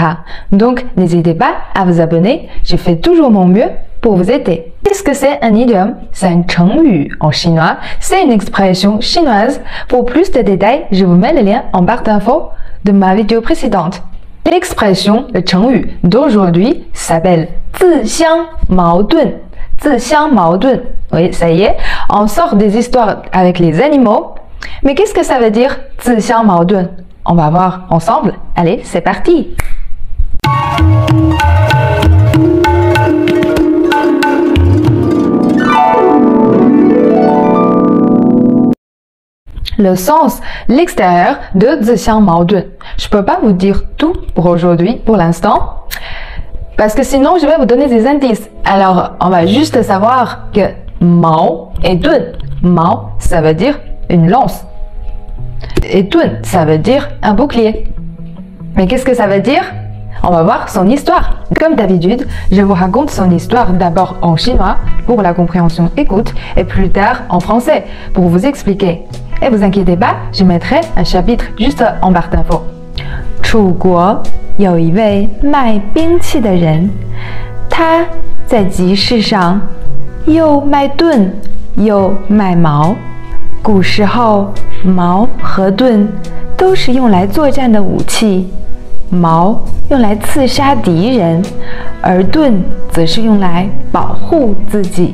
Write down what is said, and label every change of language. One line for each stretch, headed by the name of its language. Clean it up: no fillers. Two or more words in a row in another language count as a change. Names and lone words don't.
French: Donc, n'hésitez pas à vous abonner. Je fais toujours mon mieux pour vous aider. Qu'est-ce que c'est un idiome? C'est un chengyu en chinois. C'est une expression chinoise. Pour plus de détails, je vous mets le lien en barre d'infos de ma vidéo précédente. L'expression, le chengyu d'aujourd'hui s'appelle
Chinese: 自相矛盾. 自相矛盾.
French: Oui, ça y est, on sort des histoires avec les animaux. Mais qu'est-ce que ça veut dire
Chinese: 自相矛盾?
French: On va voir ensemble. Allez, c'est parti! Le sens, l'extérieur de
Chinese: 自相矛盾.
French: Je ne peux pas vous dire tout pour aujourd'hui, pour l'instant, parce que sinon je vais vous donner des indices. Alors, on va juste savoir que mao et dun. Mao, ça veut dire une lance. Et dun, ça veut dire un bouclier. Mais qu'est-ce que ça veut dire? On va voir son histoire. Comme d'habitude, je vous raconte son histoire d'abord en chinois pour la compréhension écoute et plus tard en français pour vous expliquer. Et vous inquiétez pas, je mettrai un chapitre juste en barre d'infos.
Chinese: 楚国有一位卖兵器的人，他在集市上又卖盾又卖矛。古时候，矛和盾都是用来作战的武器，矛用来刺杀敌人，而盾则是用来保护自己。